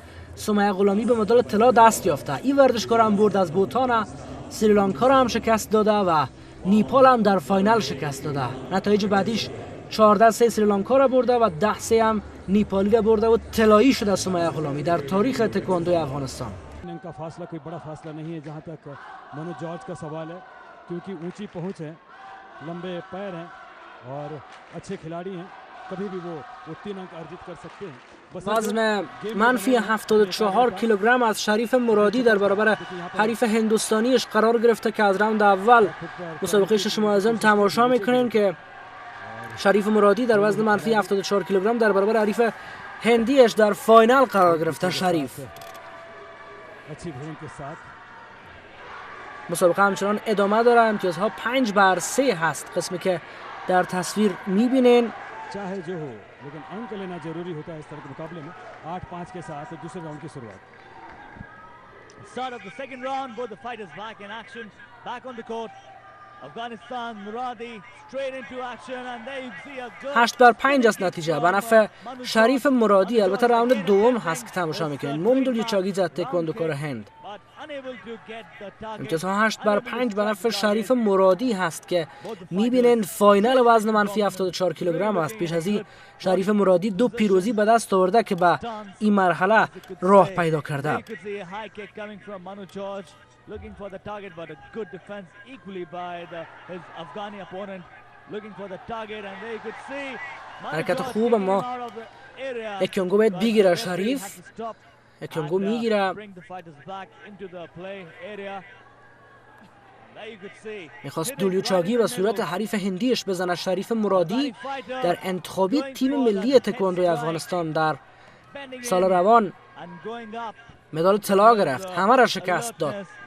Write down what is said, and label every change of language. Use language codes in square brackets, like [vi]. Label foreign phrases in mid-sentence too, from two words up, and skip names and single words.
[fa] سمیه غلامی به مدال طلا دست یافته. این ورزشکار هم برد از بوتان، سریلانکا را هم شکست داده و نیپال هم در فاینال شکست داده. نتایج بعدیش 14-3 سریلانکا را برده و 10-3 هم نیپالی را برده و طلایی شده سمیه غلامی در تاریخ تکواندو افغانستان. [hi] इनका फासला कोई बड़ा फासला नहीं है जहां तक मनोज जॉर्ज का सवाल है, क्योंकि ऊंची पहुंच है, लंबे पैर हैं और अच्छे खिलाड़ी हैं, कभी भी वो 3 अंक अर्जित कर सकते हैं. [fa] وزن منفی 74 کیلوگرم از شریف مرادی در برابر حریف هندوستانیش قرار گرفته که از راوند اول مسابقه ششم آزم تماشا میکنین که شریف مرادی در وزن منفی 74 کیلوگرم در برابر حریف هندیش در فاینال قرار گرفته. شریف مسابقه همچنان ادامه داره. امتیازها 5-3 هست، قسمی که در تصویر میبینین. [hi] चाहे जो हो, लेकिन अंक लेना जरूरी होता है इस तरह के मुकाबले में. 8-5 के साथ दूसरे राउंड की शुरुआत. [en] Start of the second round, both the fighters back in action, back on the court. Afghanistan, Muradi straight into action and there you see a good 8-5 [fa] است نتیجه به نفع شریف مرادی. البته راوند دوم هست که تماشا میکنین. ممدول یوچاگی زد تکواندوکار هند. امتیازها 8-5 به نفع شریف مرادی هست که میبینین فاینال وزن منفی 74 کیلوگرم است. پیش از این شریف مرادی 2 پیروزی به دست آورده که به این مرحله راه پیدا کرده. [en] Looking for the target, but a good defense equally by his Afghani opponent. Looking for the target, and there you could see. [fa] حرکت خوب اما اکیونگو باید بگیره. شریف اکیونگو میگیره. میخواست دولیوچاگی و صورت حریف هندیش بزنه. شریف مرادی در انتخابی تیم ملی تکواندو افغانستان در سال روان مدال طلا گرفت، همه را شکست داد.